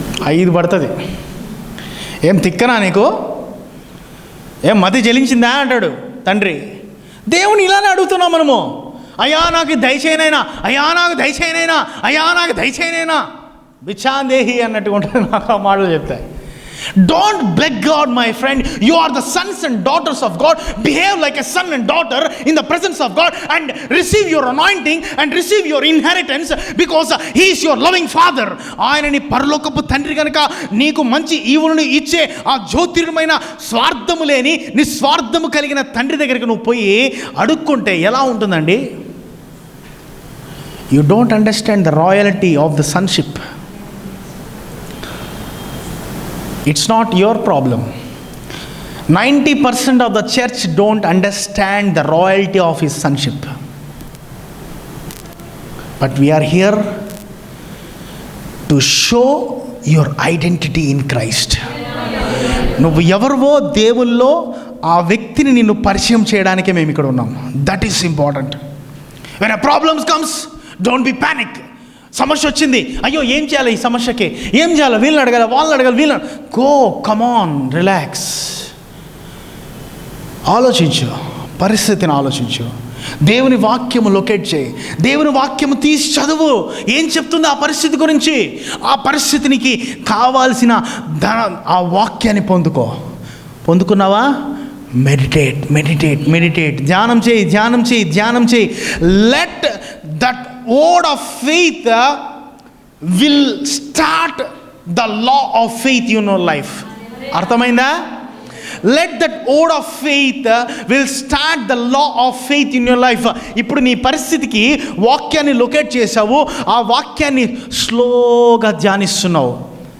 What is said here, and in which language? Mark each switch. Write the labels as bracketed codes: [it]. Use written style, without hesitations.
[te] 5 పడుతుంది. ఏం తిక్కనా నీకు, ఏం మతి చెలించిందా అంటాడు తండ్రి. దేవుని ఇలానే అడుగుతున్నాం మనము. అయ్యా నాకు దయచేయనైనా, అయ్యా నాకు దయచేయనైనా, అయ్యా నాకు దయచేయనైనా, బిచ్చాందేహి అన్నట్టుగా ఉంటుంది నాకు ఆ మాటలు చెప్తాయి. [en] Don't beg God, my friend. You are the sons and daughters of God. Behave like a son and daughter in the presence of God and receive your anointing and receive your inheritance because He is your loving Father. [te] ఆయన నీ పరలోకపు తండ్రి కనుక నీకు మంచి ఈవులను ఇచ్చే ఆ జ్యోతిర్మైన స్వార్థము లేని నిస్వార్థము కలిగిన తండ్రి దగ్గరికి నువ్వు పోయి అడుక్కుంటే ఎలా ఉంటుందండి? [en] You don't understand the royalty of the sonship. It's not your problem. 90% of the church don't understand the royalty of His sonship. But we are here to show your identity in Christ. [te] నువ్వు ఎవరివో దేవుల్లో ఆ వ్యక్తిని నిన్ను పరిచయం చేయడానికే మేము ఇక్కడ ఉన్నాం. [en] That is important. When a problem comes, don't be panic. [te] సమస్య వచ్చింది, అయ్యో ఏం చేయాలి, ఈ సమస్యకి ఏం చేయాలి, వీళ్ళని అడగాలి, వాళ్ళని అడగాలి, వీళ్ళని [en] Come on relax. [te] ఆలోచించు, పరిస్థితిని ఆలోచించు, దేవుని వాక్యము లొకేట్ చేయి, దేవుని వాక్యము తీసి చదువు. ఏం చెప్తుంది ఆ పరిస్థితి గురించి? ఆ పరిస్థితికి కావాల్సిన ఆ వాక్యాన్ని పొందుకున్నావా? మెడిటేట్, ధ్యానం చేయి. [en] Let that word of faith will start the law of faith in your life. [te] అర్థమైందా? [en] let that word of faith will start the law of faith in your life. [te] ఇప్పుడు నీ పరిస్థితికి వాక్యాన్ని లొకేట్ చేసావు, ఆ వాక్యాన్ని స్లోగా ధ్యానిస్తున్నావు.